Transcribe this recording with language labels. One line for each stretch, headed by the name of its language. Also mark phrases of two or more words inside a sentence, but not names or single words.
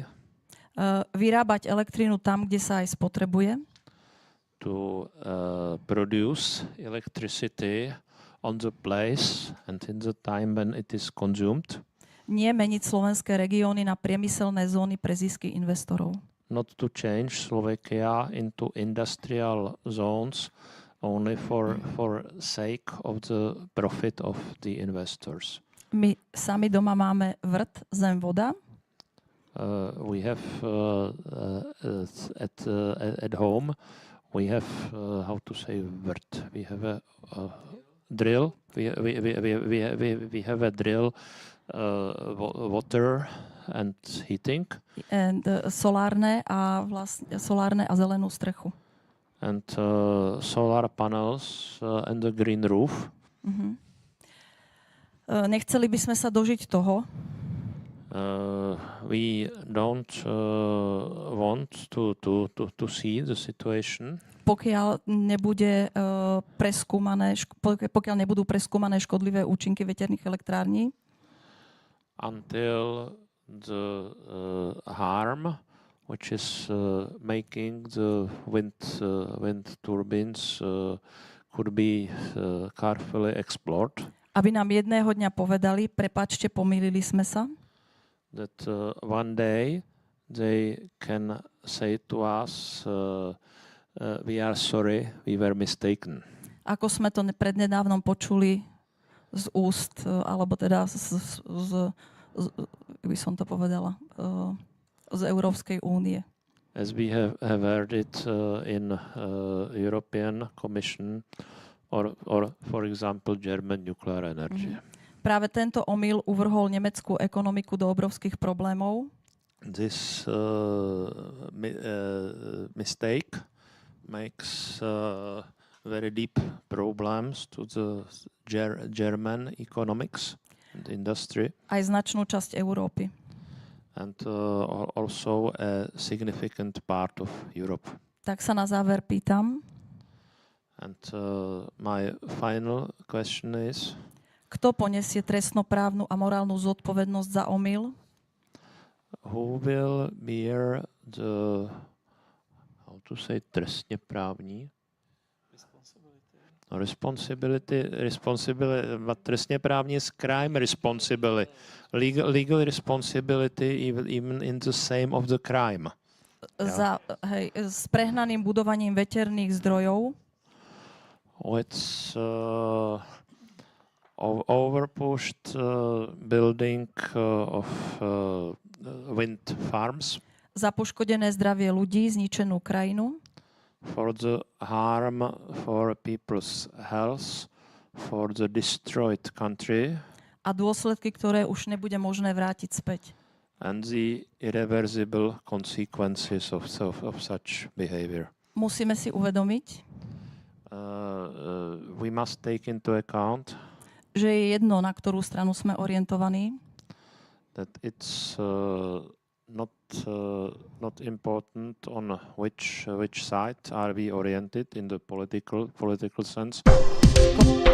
Slovak: Vyrábať elektrínu tam, kde sa aj spotrebuje.
English: To produce electricity on the place and in the time when it is consumed.
Slovak: Nie meniť slovenské regióny na priemyselné zóny pre zisky investorov.
English: Not to change Slovakia into industrial zones only for sake of the profit of the investors.
Slovak: My sami doma máme vrt, zem, voda.
English: We have at home we have how to say vrt. We have a drill. We have a drill. Water and heating. And
Slovak: solárne a zelenú strechu.
English: And solar panels and the green roof.
Slovak: Nechceli by sme sa dožiť toho.
English: We don't want to see the situation.
Slovak: Pokiaľ nebudú preskúmané škodlivé účinky veterných elektrární.
English: Until the harm which is making the wind turbines could be carefully explored.
Slovak: Aby nám jedného dňa povedali, prepáčte, pomýlili sme sa.
English: That one day they can say to us, we are sorry, we were mistaken.
Slovak: Ako sme to prednedávnom počuli z úst, alebo teda by som to povedala, z Európskej únie.
English: As we have heard it in European Commission or for example German nuclear energy.
Slovak: Práve tento omyl uvrhol nemeckú ekonomiku do obrovských problémov.
English: This mistake makes very deep problems to the German economics and industry.
Slovak: Aj značnú časť Európy.
English: And also a significant part of Europe.
Slovak: Tak sa na záver pýtam.
English: And my final question is,
Slovak: kto poniesie trestnoprávnu a morálnu zodpovednosť za omyl?
English: who will bear the, how to say,
Czech: trestně právní?
English: Responsibility, but
Czech: trestně právní
English: is crime responsibility. Legal responsibility even in the same of the crime.
Slovak: S prehnaným budovaním veterných zdrojov.
English: It's overpushed building of wind farms.
Slovak: Za poškodené zdravie ľudí, zničenú krajinu.
English: For the harm for people's health, for the destroyed country.
Slovak: A dôsledky, ktoré už nebude možné vrátiť späť.
English: And the irreversible consequences of such behavior.
Slovak: Musíme si uvedomiť,
English: we must take into account,
Slovak: že je jedno, na ktorú stranu sme orientovaní.
English: That it's not important on which side are we oriented in the political sense.